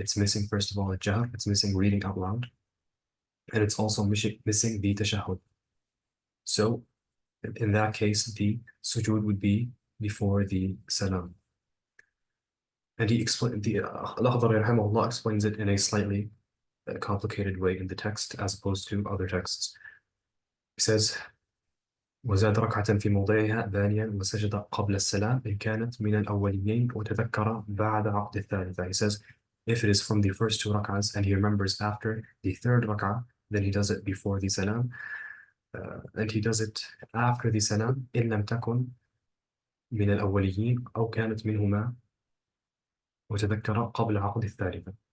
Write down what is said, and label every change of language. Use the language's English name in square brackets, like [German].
[English] It's missing, first of all, a jahr, it's missing reading out loud, and it's also missing the tashahhud. So in that case, the sujood would be before the salam. And he explained, al-Akhdari rahimahullah explains it in a slightly complicated way in the text as opposed to other texts. He says, [Arabic] وزاد ركعة في موضعها ثانيا وسجد قبل السلام إن كانت من الأوليين وتذكر بعد عقد الثالثة. [English] He says, if it is from the first two rak'ahs and he remembers after the third rak'ah, then he does it before the salam, and he does it after the salam [Arabic] إن لم تكن من الأوليين أو كانت منهما وتذكر قبل عقد الثالثة.